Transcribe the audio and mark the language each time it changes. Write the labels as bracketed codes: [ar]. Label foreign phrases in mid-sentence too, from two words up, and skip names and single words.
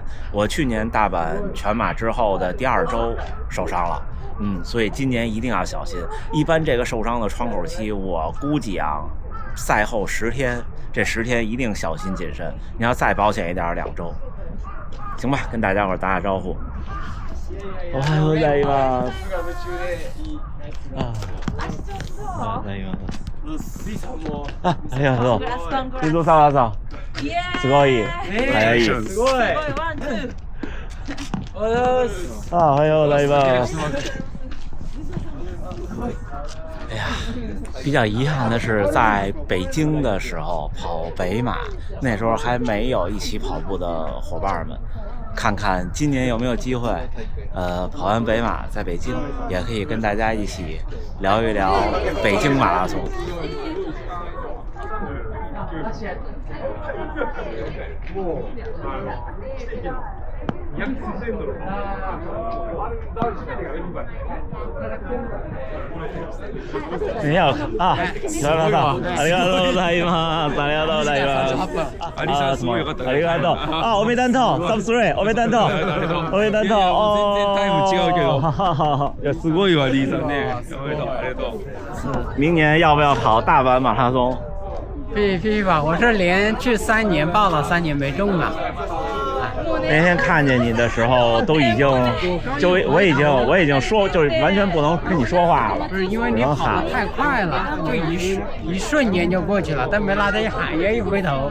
[zh] 我去年大阪全马之后的第2周受伤了，所以今年一定要小心。一般这个受伤的窗口期，我估计啊，赛后10天，这10天一定小心谨慎。你要再保险一点，2周，行吧？跟大家伙打打招呼。 [ja] おはようございます。ありがとう。水戸沢さん、すごい早い。すごい。おはようございます。 [zh] 哎呀，比较遗憾的是，在北京的时候跑北马，那时候还没有一起跑步的伙伴们。看看今年有没有机会，跑完北马在北京，也可以跟大家一起聊一聊北京马拉松。你好啊，小老大， [ja] ありがとうございます。ありがとうございます。すごい良かった。ありがとう。おめでとう。サブスリー、おめでとう。おめでとう。全然タイム違うけど。いやすごいわリーさんね。おめでとう、ありがとう。 [zh] 明年要不要跑大阪马拉松？必吧，我是连续3年报了，3年没中了。那天看见你的时候，都已经就我已经说，就是完全不能跟你说话了。不是因为你跑得太快了，就一瞬间就过去了，但没来得及喊，也一回头。